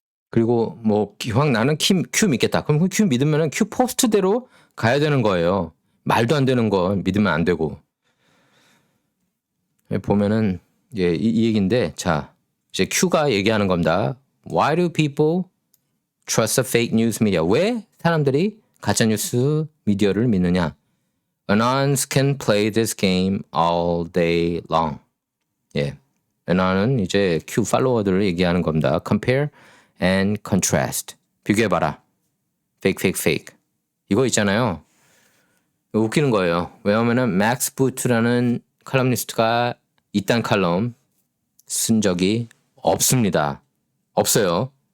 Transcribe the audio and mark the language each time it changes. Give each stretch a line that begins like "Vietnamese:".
Korean: 그리고 뭐 기왕 나는 큐 믿겠다. 그럼 큐 믿으면은 큐 포스트대로 가야 되는 거예요. 말도 안 되는 거 믿으면 안 되고. 보면은 이 얘기인데 자 이제 Q가 얘기하는 겁니다.
English: Why do people trust the fake news media?
Korean: 왜 사람들이 가짜뉴스 미디어를 믿느냐?
English: Anons can play this game all day long.
Korean: 예. Anon은 이제 Q 팔로워들을 얘기하는 겁니다.
English: Compare and contrast.
Korean: 비교해봐라.
English: Fake, fake, fake.
Korean: 이거 있잖아요. 이거 웃기는 거예요. 왜냐면은 맥스 부트라는 칼럼니스트가 이딴 칼럼 쓴 적이 없습니다. 없어요.